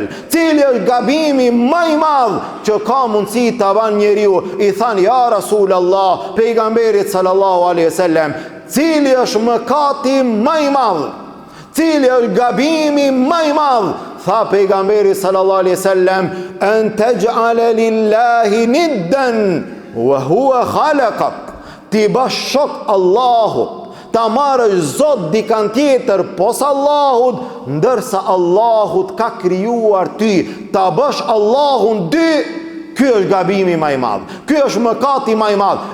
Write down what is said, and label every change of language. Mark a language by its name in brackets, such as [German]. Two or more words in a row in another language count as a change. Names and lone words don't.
[Albanian] Cili është gabimi më i madh që ka mundësi ta ban njeriu? I than ja Rasulullah, pejgamberit [Arabic] صلى الله عليه وسلم, [Albanian] cili është mëkati më i madh? Cili është gabimi më i madh? Tha pejgamberi [Arabic] صلى الله عليه وسلم, أن تجعل لله ندا وهو خلقك. [Albanian] Ti bash shok Allahut, ta marrësh zot dikan tjetër pos Allahut, ndërsa Allahut ka krijuar ty, ta bash Allahun dy. Ky është gabimi më i madh. Ky është mëkati më i madh.